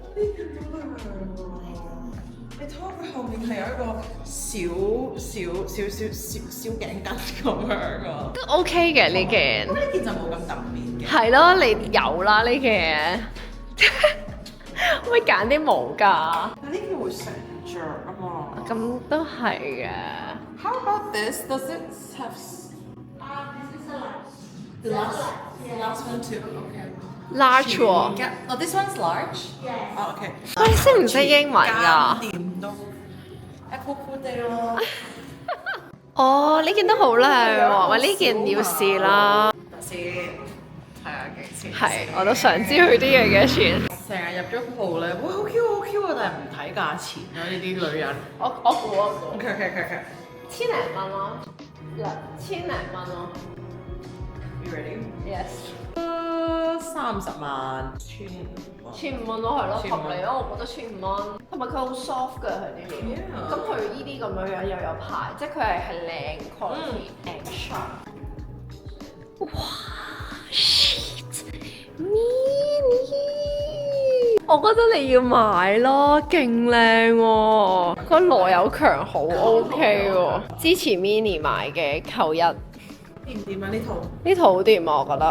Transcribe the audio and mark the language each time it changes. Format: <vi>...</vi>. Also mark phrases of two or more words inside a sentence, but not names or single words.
<yue>你睇下佢後面係有一個小頸巾咁樣啊。都 OK 嘅呢件。呢件就冇咁特別嘅。係咯，你有啦呢件。可唔可以揀啲毛㗎？但呢件會成着啊嘛。咁都係嘅。</yue> <en>How about this? Does it have? The last one too. Okay.</en> <yue>Large 喎。</yue> <en>Oh, this one's large. Oh, OK。</en> <yue>你識唔識英文㗎？掂都一酷酷地咯。哦，呢件都好靚喎，喂，呢件要試啦。先睇下幾錢。係，我都想知佢啲嘢幾多錢。成日入咗鋪咧，哇好 Q 好 Q 啊！但係唔睇價錢咯，呢啲女人。我估。 OK。千零蚊咯，1000零蚊咯。</yue> <en>You ready? Yes。</en> <yue>30 萬 1500蚊咯，係咯，合理咯，我覺得1500蚊。同埋佢好 soft 㗎，佢啲料。咁佢呢啲咁樣樣又有牌，即係佢係靚</yue> <en>quality and sharp。</en> <yue>哇 ！Shit，Minnie，我覺得你要買咯，勁靚喎，個螺有強好 OK 喎。支持 Minnie 買嘅扣1。掂唔掂啊？呢套呢套好掂啊，我覺得。</yue>